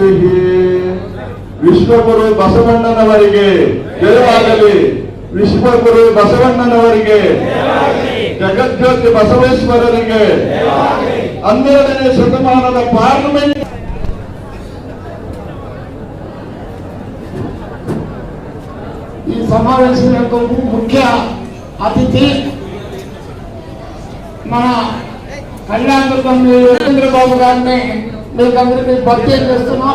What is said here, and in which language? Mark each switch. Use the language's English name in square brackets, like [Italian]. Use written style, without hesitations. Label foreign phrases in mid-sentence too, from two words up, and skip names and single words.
[Kannada] ವಿಶ್ವಗುರು ಬಸವಣ್ಣನವರಿಗೆ ಜಯವಾಗಲಿ. ವಿಶ್ವಗುರು ಬಸವಣ್ಣನವರಿಗೆ, ಜಗಜ್ಯೋತಿ ಬಸವೇಶ್ವರರಿಗೆ 12ನೇ ಶತಮಾನದ ಪಾರ್ಲಿಮೆಂಟ್ [Telugu] ఈ సమావేశం యొక్క ముఖ్య అతిథి మన కళ్యాణదుర్గం సురేంద్రబాబు గారిని మీకు అందరికీ పరిచయం చేస్తున్నాం.